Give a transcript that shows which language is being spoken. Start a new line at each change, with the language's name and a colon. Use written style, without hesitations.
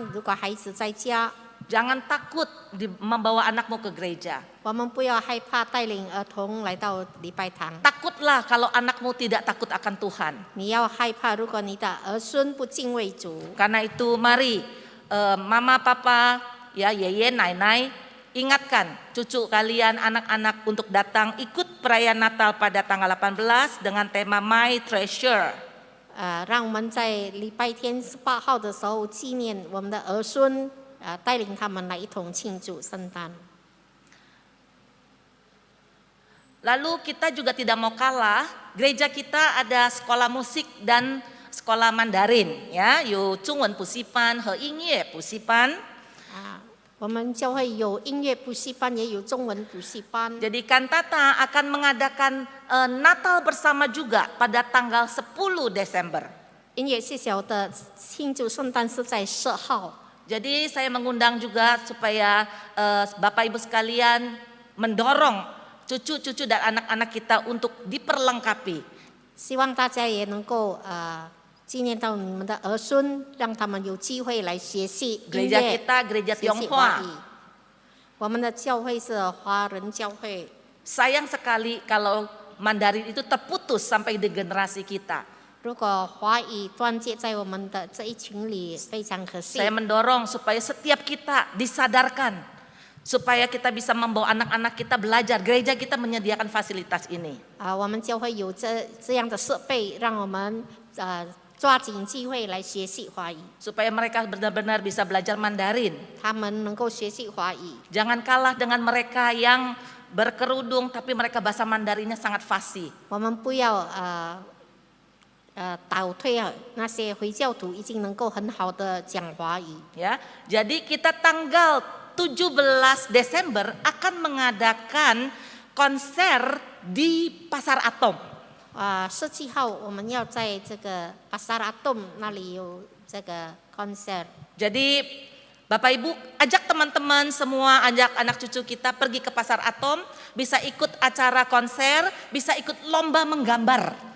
Chinese: 如果孩子在家，
Indonesian: Jangan takut membawa anakmu ke gereja.
Chinese: 我们不要害怕带领儿童来到礼拜堂。
Indonesian: Takutlah kalau anakmu tidak takut akan Tuhan.
Chinese: 你要害怕，如果你的儿孙不敬畏主。
Indonesian: Karena itu mari mama, papa, ya yeye, nainai, ingatkan cucu kalian, anak-anak untuk datang ikut perayaan Natal pada tanggal 18 dengan tema My Treasure.
Chinese: 让我们在礼拜天18号的时候纪念我们的儿孙，带领他们来一同庆祝圣诞。
Indonesian: Lalu kita juga tidak mau kalah, gereja kita ada sekolah musik dan sekolah Mandarin, ya,
Chinese: 有中文补习班和音乐补习班。我们教会有音乐补习班，也有中文补习班。
Indonesian: Jadi Kantata akan mengadakan Natal bersama juga pada tanggal 10 Desember.
Chinese: 音乐学校的庆祝圣诞是在10号。
Indonesian: Jadi saya mengundang juga supaya Bapak Ibu sekalian mendorong cucu-cucu dan anak-anak kita untuk diperlengkapi.
Chinese: 希望大家也能够纪念到你们的儿孙，让他们有机会来学习音
Indonesian: Gereja
Chinese: 乐，
Indonesian: kita gereja
Chinese: 学习华
Indonesian: Tionghoa.
Chinese: 语。我们的教会是华人教会，
Indonesian: Sayang sekali kalau Mandarin itu terputus sampai di generasi kita.
Chinese: 如果华语断绝在我们的这一群里，非常可惜。
Indonesian: Saya mendorong supaya setiap kita disadarkan, supaya kita bisa membawa anak-anak kita belajar. Gereja kita menyediakan fasilitas ini.
Chinese: 我们教会有这样的设备，让我们抓紧机会来学习华语，
Indonesian: Supaya mereka benar-benar bisa belajar Mandarin.
Chinese: 他们能够学习华语。
Indonesian: Jangan kalah dengan mereka yang berkerudung tapi mereka bahasa Mandarinnya sangat fasih.
Chinese: 我们不要倒退那些回教徒已经能够很好的讲华语。
Indonesian: Ya, jadi kita tanggal 17 Desember akan mengadakan konser di Pasar Atom.
Chinese: 17号我们要在这个巴萨拉洞那里有这个 concert。
Indonesian: Jadi Bapak Ibu ajak teman-teman semua, ajak anak cucu kita pergi ke Pasar Atom, bisa ikut acara konser, bisa ikut lomba menggambar.